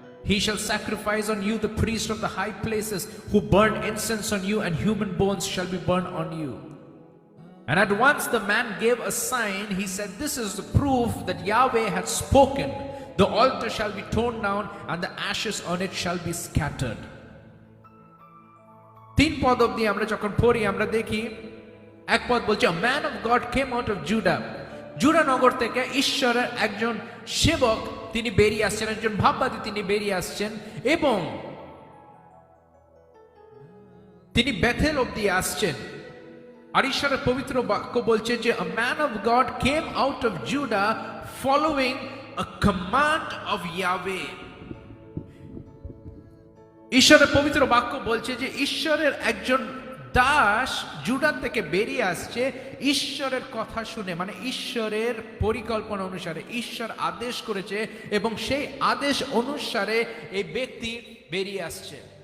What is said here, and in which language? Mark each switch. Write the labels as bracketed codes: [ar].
[en] He shall sacrifice on you the priest of the high places who burn incense on you, and human bones shall be burned on you." And at once the man gave a sign. He said, "This is the proof that Yahweh had spoken. The altar shall be torn down, and the ashes on it shall be scattered." [bn] 3 পদ অবধি আমরা যখন পড়ি আমরা দেখি, এক পদ বলছে, [en] "A man of God came out of Judah." [bn] Judah নগর থেকে ঈশ্বরের একজন সেবক তিনি বেরিয়ে আসছেন, একজন ভাববাদী তিনি বেরিয়ে আসছেন, এবং তিনি বেথেল অবধি আসছেন। আর ঈশ্বরের পবিত্র বাক্য বলছে যে [en] a man of God came out of Judah following a command of Yahweh. [bn] ঈশ্বরের পবিত্র বাক্য বলছে যে ঈশ্বরের একজন দাস জুডা থেকে বেরিয়ে আসছে ঈশ্বরের কথা শুনে, মানে ঈশ্বরের পরিকল্পনা অনুসারে। ঈশ্বর আদেশ করেছে এবং সেই আদেশ অনুসারে এই ব্যক্তি বেরিয়ে আসছে।